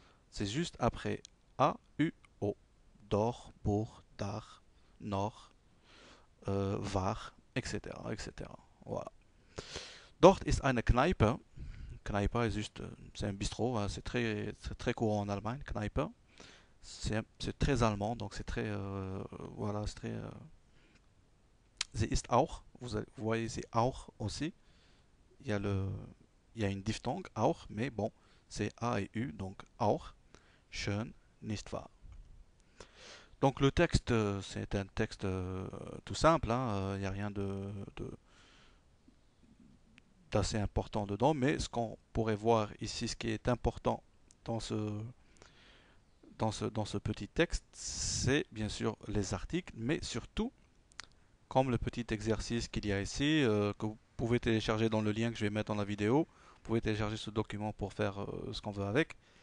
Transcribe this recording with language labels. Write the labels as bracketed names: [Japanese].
[French] C'est juste après A, U, O. Dor, Bourg, Dar, Nord, Var, etc., etc. Voilà. [German] Dort ist eine Kneipe. [French] Kneipe est juste, c'est un bistrot, hein, c'est très courant en Allemagne, Kneipe. C'est très allemand, donc c'est très, voilà, c'est très. Sie ist auch, vous voyez, c'est auch aussi. Il y a une diphtongue, auch, mais bon, c'est A et U, donc auch, schön, nicht wahr. Donc le texte, c'est un texte tout simple, hein, il n'y a rien d'assez important dedans, mais ce qu'on pourrait voir ici, ce qui est important dans ce petit texte, c'est bien sûr les articles, mais surtout, comme le petit exercice qu'il y a ici, que vous pouvez télécharger dans le lien que je vais mettre dans la vidéo, vous pouvez télécharger ce document pour faire ce qu'on veut avec.